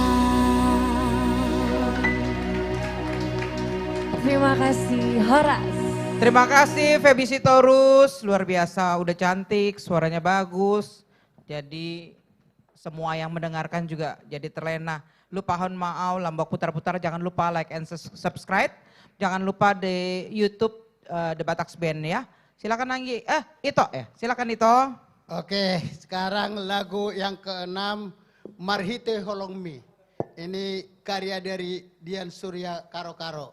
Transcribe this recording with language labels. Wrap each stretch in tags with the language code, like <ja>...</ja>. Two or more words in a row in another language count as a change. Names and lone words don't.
<id>Terima kasih Horas. Terima kasih Feby Sitorus, luar biasa, udah cantik, suaranya bagus. Jadi semua yang mendengarkan juga jadi terlena. Lupa hon maau, lambok putar-putar, jangan lupa</id> <en>like and subscribe.</en> <id>Jangan lupa di YouTube The Batax Band ya. Silakan Anggi, Ito ya, silakan Ito. Oke, sekarang lagu yang ke-6, Marhite Holongmi. Ini karya dari Dian Surya Karo Karo.</id>